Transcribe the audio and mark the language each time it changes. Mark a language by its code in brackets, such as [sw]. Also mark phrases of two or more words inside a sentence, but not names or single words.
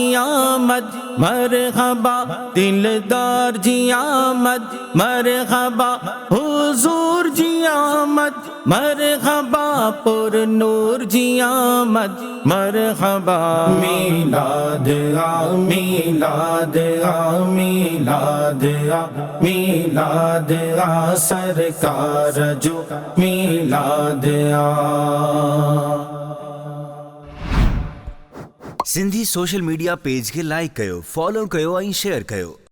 [sd] آمد مرحبا دلدار جی آمد مرحبا حضور جی آمد مرحبا پر نور جی آمد مرحبا میلاد آ میلاد آ میلاد آ میلاد آ سرکار جو میلاد آ सिंधी [en] social media page [sd] खे लाइक कयो, फॉलो कयो ऐं शेयर कयो।